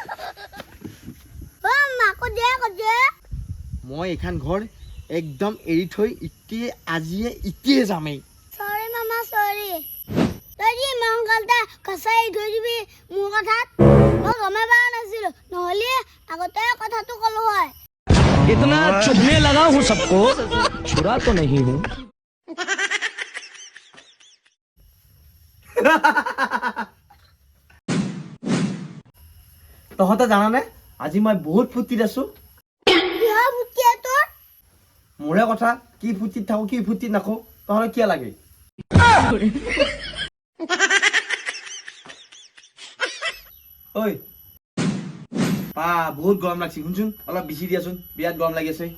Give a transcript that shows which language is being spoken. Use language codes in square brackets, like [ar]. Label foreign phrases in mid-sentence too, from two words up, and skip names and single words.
[as] অ মা কজে মই এইখন ঘৰ একদম এৰি থৈ ইটিয়ে যামেই সৰি মামা সৰি তই যি মংগলটা কচাই থৈ দিবি মোৰ কথাত মই গমে পোৱা নাছিলো নহ'লে আগতে কথাটো ক'লো হয় [hi] इतना चुभने लगा हूँ सबको छुरा तो नहीं हूँ [as] তহঁতে জানানে আজি মই বহুত ফূৰ্তিত আছো কিয় বুটিয়ে তোৰ মোৰে কথা কি ফূৰ্তিত থাকো কি ফূৰ্তিত নাখো তহঁতে কিয় লাগে ঐ পা বহুত গৰম লাগছে শুনচোন অলপ বিচি দিয়াচোন বিৰাট গৰম লাগি আছে